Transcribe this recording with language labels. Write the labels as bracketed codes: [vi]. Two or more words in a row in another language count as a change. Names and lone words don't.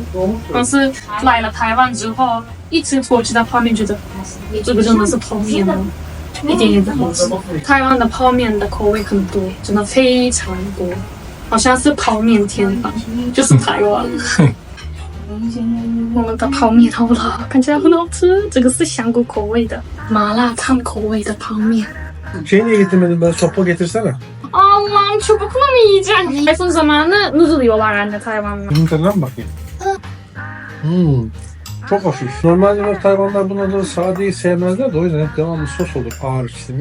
[zh] 但是来了台湾之后，一吃土耳其的泡面，觉得这个真的是泡面哦，一点也不好吃。台湾的泡面的口味很多，真的非常多，好像是泡面天堂，就是台湾。我们的泡面好了，看起来很好吃。这个是香菇口味的，麻辣烫口味的泡面。 [tr] Şey niye getirmedin? Ben sopa getirsene. Allah'ım çubukla mı yiyeceğim? Tayfun zamanı noodle yiyorlar anne Tayvan'da. Bunun tadına mı bakayım? Çok hafif. Normalde Tayvanlar buna da sadeyi sevmezler de o yüzden hep devamlı sos olur ağır işte.